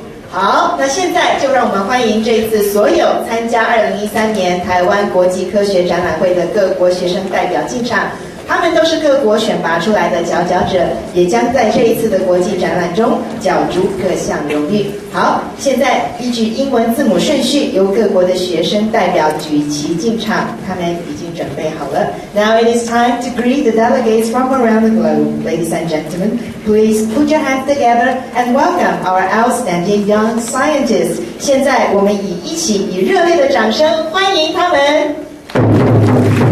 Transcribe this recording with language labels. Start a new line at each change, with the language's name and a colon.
Chinese: 好，那现在就让我们欢迎这一次所有参加2013年台湾国际科学展览会的各国学生代表进场。他们都是各国选拔出来的佼佼者，也将在这一次的国际展览中角逐各项荣誉。好，现在依据英文字母顺序，由各国的学生代表举旗进场，他们已经准备好了。
English: Now it is time to greet the delegates from around the globe. Ladies and gentlemen, please put your hands together and welcome our outstanding young scientists.
Chinese: 现在我们一起以热烈的掌声欢迎他们。